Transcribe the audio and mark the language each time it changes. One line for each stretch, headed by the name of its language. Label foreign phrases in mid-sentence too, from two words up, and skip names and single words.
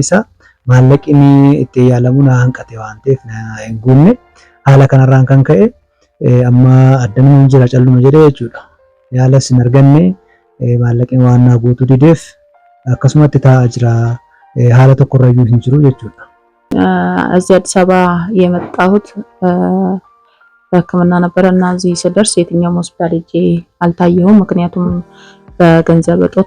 Oromo: Sababiin isaa maallaqni itti yaalamu na hanqate waan ta'eef na hin guunne haala kanarraan kan ka'e amma addanuma jira calluma jedhee jechuudha. Yaalas hin arganne maallaqni waan naa guutuu dideef akkasumatti taa'aa jira haala tokkorrayyuu hin jiru jechuudha.
Amharic: እዚህ አዲስ አበባ የመጣሁት በሕክምና ነበረ እና እዚህ ስደርስ የትኛውም ሆስፒታል ሄጄ አልታየሁም። ምክንያቱም በገንዘብ እጦት